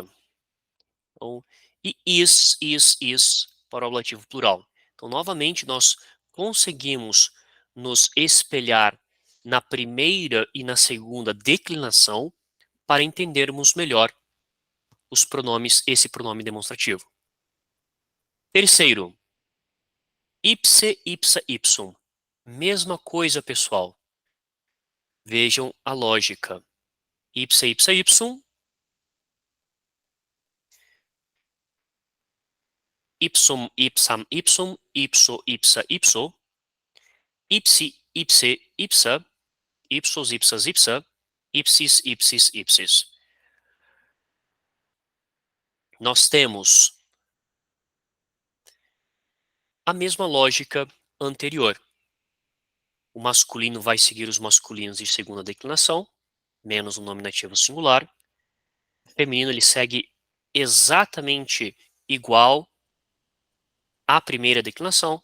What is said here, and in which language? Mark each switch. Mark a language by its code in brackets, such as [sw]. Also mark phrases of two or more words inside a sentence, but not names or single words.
[pt] Então, e is para o ablativo plural. Então, novamente, nós conseguimos nos espelhar na primeira e na segunda declinação para entendermos melhor os pronomes, esse pronome demonstrativo. Terceiro, [la] ipse, ipsa, ipsum. [pt] Mesma coisa, pessoal. Vejam a lógica. [la] Ipsa, ipsa, ipsum. Ipsum, ipsam, ipsum. Ipso, ipsa, ipso. Ipsi, ipse, ipsa. Ipsos, ipsas, ipsa. Ipsis, ipsis, ipsis. [pt] Nós temos a mesma lógica anterior. O masculino vai seguir os masculinos de segunda declinação, menos o nominativo singular. O feminino ele segue exatamente igual à primeira declinação.